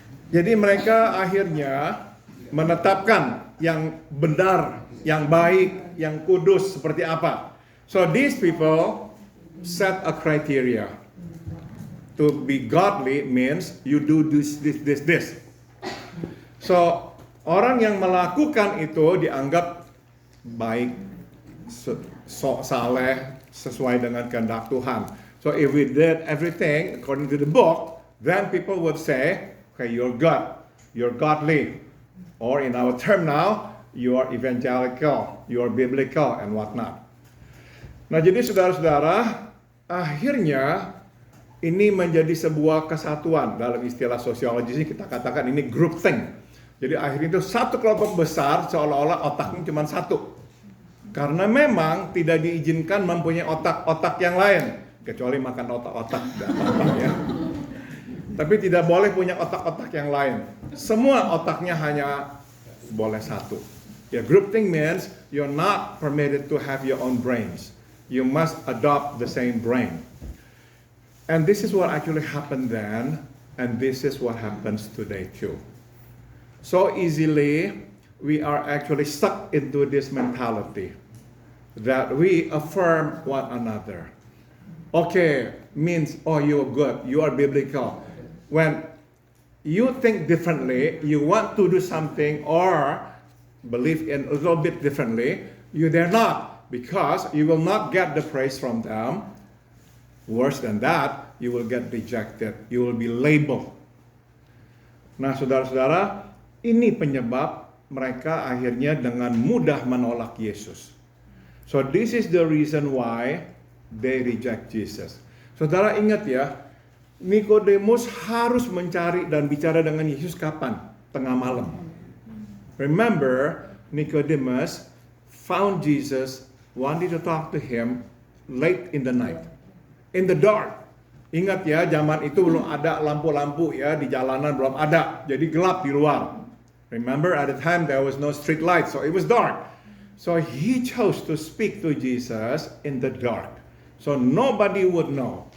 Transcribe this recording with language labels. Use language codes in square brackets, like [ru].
[id] Jadi mereka akhirnya menetapkan yang benar, yang baik, yang kudus seperti apa. [en] So these people set a criteria. To be godly means you do this. [id] So orang yang melakukan itu dianggap baik, saleh, sesuai dengan kehendak Tuhan. [en] So if we did everything according to the book, then people would say, okay, you're good, you're godly. Or in our term now, you are evangelical, you are biblical, and whatnot. [id] Nah, jadi saudara-saudara, akhirnya ini menjadi sebuah kesatuan. Dalam istilah sosiologi kita katakan ini group thing. Jadi akhirnya itu satu kelompok besar, seolah-olah otaknya cuma satu. Karena memang tidak diizinkan mempunyai otak-otak yang lain, kecuali makan otak-otak dan apa ya. Tapi tidak boleh punya otak-otak yang lain. Semua otaknya hanya boleh satu. [en] Ya, groupthink means you're not permitted to have your own brains. You must adopt the same brain. And this is what actually happened then, and this is what happens today too. So easily, we are actually stuck into this mentality that we affirm one another. Okay, means, oh, you're good, you are biblical. When you think differently, you want to do something or believe in a little bit differently, you dare not, because you will not get the praise from them. Worse than that, you will get rejected. You will be labeled. [id] Nah, saudara-saudara, ini penyebab mereka akhirnya dengan mudah menolak Yesus. [en] So this is the reason why they reject Jesus. [id] Saudara ingat ya, Nikodemus harus mencari dan bicara dengan Yesus kapan? Tengah malam. [en] Remember, Nicodemus found Jesus, wanted to talk to him late in the night, in the dark. [id] Ingat ya, zaman itu belum ada lampu-lampu ya, di jalanan belum ada, jadi gelap di luar. [en] Remember, at the time there was no street light, so it was dark. So he chose to speak to Jesus in the dark, so nobody would know.